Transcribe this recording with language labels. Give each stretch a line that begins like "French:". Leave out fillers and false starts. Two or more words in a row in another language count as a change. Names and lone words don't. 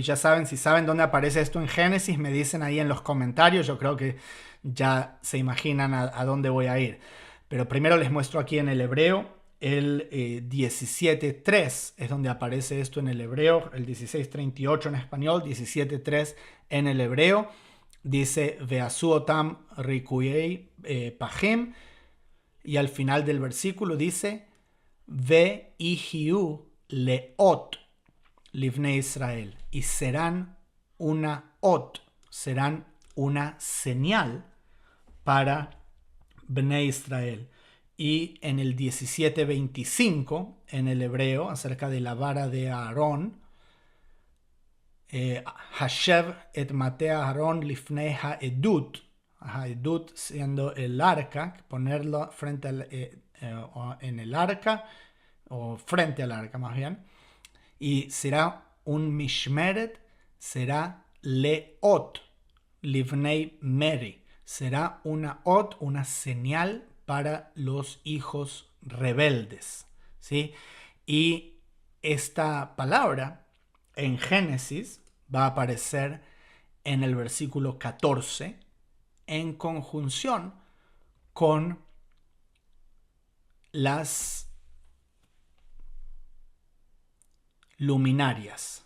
Spanish: Ya saben, si saben dónde aparece esto en Génesis, me dicen ahí en los comentarios. Yo creo que ya se imaginan a dónde voy a ir. Pero primero les muestro aquí en el hebreo. El 17.3 es donde aparece esto en el hebreo. El 16.38 en español, 17.3 en el hebreo. Dice,
Hebrew: ועשו אותם רקועי פחים.
Spanish: Y al final del versículo dice,
Hebrew: ויהיו לאות לבני ישראל.
Spanish: Y serán una ot, serán una señal para
Hebrew: בני ישראל.
Spanish: Y en el 17.25, en el hebreo, acerca de la vara de Aarón,
Hebrew: השב את מטה אהרן לפני העדות.
Spanish: Ha'edut siendo el arca, ponerlo frente en el arca, o frente al arca más bien. Y será un mishmeret, será
Hebrew: לאות לבני מרי.
Spanish: Será una ot, una señal para los hijos rebeldes, ¿sí? Y esta palabra en Génesis va a aparecer en el versículo 14 en conjunción con las luminarias.